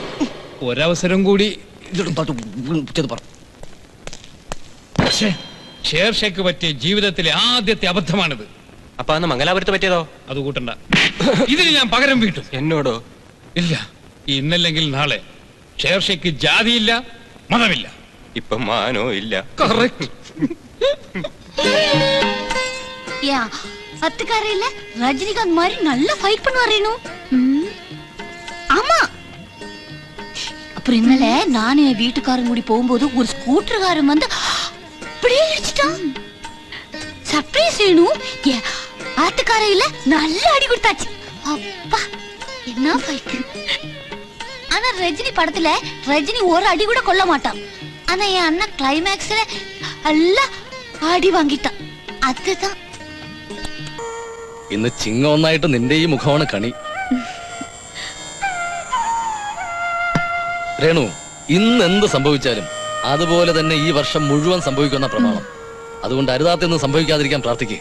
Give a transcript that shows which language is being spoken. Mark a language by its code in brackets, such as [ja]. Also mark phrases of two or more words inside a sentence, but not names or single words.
[ml] ഒരവസരം കൂടി ഷേർഷയ്ക്ക് പറ്റിയ ജീവിതത്തിലെ ആദ്യത്തെ അബദ്ധമാണിത്. അപ്പൊ അന്ന് മംഗലാപുരത്ത് പറ്റിയതോ? അത് കൂട്ടണ്ട, ഇതിന് ഞാൻ പകരം വീട്ടും. എന്നോടോ? ഇല്ല, ഇന്നല്ലെങ്കിൽ നാളെ ഷേർഷയ്ക്ക് ജാതിയില്ല മതമില്ല. ഇപ്പൊ മാനോ ഇല്ല. കറക്റ്റ്. [ta] பத்துக்காரையில ரஜினிகாந்த் மாதிரி நல்ல ஃபைட் பண்ணுவாரேனு. ஆமா, அப்புறம் இന്നലെ நானே வீட்டுக்காரன் கூடி போகும்போது ஒரு ஸ்கூட்டர்காரன் வந்து அப்படியே இடிச்சிட்டான். சர்ப்ரைஸ் வேணும். ஆத்துக்காரையில நல்ல அடி கொடுத்தாச்சு. அப்பா என்ன ஃபைட். ஆனா ரஜினி படத்துல ரஜினி ஒரு அடி கூட கொள்ள மாட்டான். ஆனா என் அண்ணா கிளைமேக்ஸ்ல எல்லாம் அடி வாங்கிட்டான். அதுதான் [ml] ഇന്ന് ചിങ്ങ ഒന്നായിട്ട് നിന്റെ ഈ മുഖമാണ് കണി. രേണു, ഇന്ന് എന്ത് സംഭവിച്ചാലും അതുപോലെ തന്നെ ഈ വർഷം മുഴുവൻ സംഭവിക്കുന്ന പ്രമാണം. അതുകൊണ്ട് അരുതാത്തൊന്നും സംഭവിക്കാതിരിക്കാൻ പ്രാർത്ഥിക്കേ.